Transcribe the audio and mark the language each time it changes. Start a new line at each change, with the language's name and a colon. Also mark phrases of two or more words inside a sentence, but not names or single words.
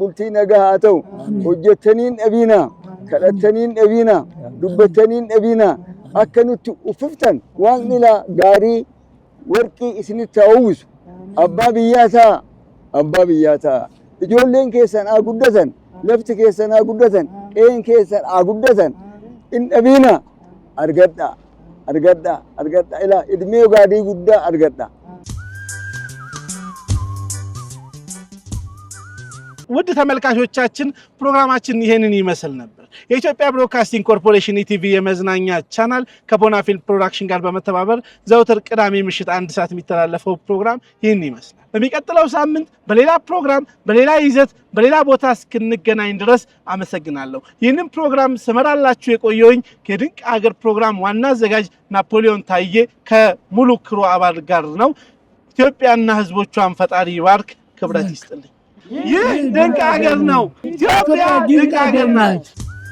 Oromo: bultii nagaa haa ta'u hojjettaniin dhabiinaa kadhattaniin dhabiinaa dubbattaniin dhabiinaa akka nutti uffiftan waaqni laa gaarii warqii isinitti haa uwwisu abbaa biyyaa ta'a ijoolleen keessan haa guddatan lafti keessan haa guddatan qe'een keessan haa guddatan in dhabiinaa argadhaa ilaa idmee gaadii guddaa argadhaa
Amharic: ውድ ተመልካቾቻችን ፕሮግራማችን ይሄንን ይመስል ነበር። የኢትዮጵያ ብሮድካስቲንግ ኮርፖሬሽን ኢቲቪ የመዝናኛ ቻናል ከቦና ፊልም ፕሮዳክሽን ጋር በመተባበር ዘውትር ቅዳሜ ምሽት 1 ሰዓት የሚተላለፈው ፕሮግራም ይህን ይመስላል። በሚቀጥለው ሳምንት በሌላ ፕሮግራም በሌላ ይዘት በሌላ ቦታ እስክንገናኝ ድረስ አመሰግናለሁ። ይህንን ፕሮግራም ስመራላችሁ የቆየውኝ ከድንቅ ሀገር ፕሮግራም ዋና አዘጋጅ ናፖሊዮን ታዬ ከሙሉ ክሩ አባል ጋር ነው። ኢትዮጵያና ሕዝቦቿን ፈጣሪ ይባርክ፣ ክብረት ይስጥልኝ። ይህ ድንቅ ሀገር ነው። ኢትዮጵያ ድንቅ ሀገር ናት።